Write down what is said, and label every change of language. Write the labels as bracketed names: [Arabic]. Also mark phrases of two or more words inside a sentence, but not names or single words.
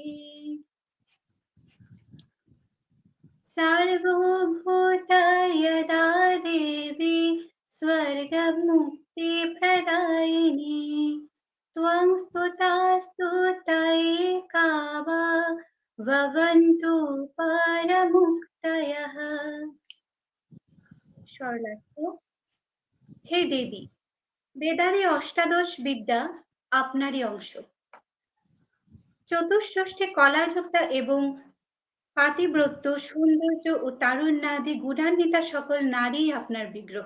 [Sanskrit] सर्वभूत यदा देवी स्वर्गमुक्तिप्रदायिनी त्वं स्तुता स्तुतैका भवन्तु परमुक्तयः। [Bangla] শরণার্থ, হে দেবী, বেদাদি অষ্টাদশ বিদ্যা আপনারই অংশ। চতুষ্ষষ্ঠী কলাযুক্তা এবং পাতিব্রত্য সৌন্দর্য ও তারুণ্যাদি গুণান্বিতা সকল নারী আপনার বিগ্রহ।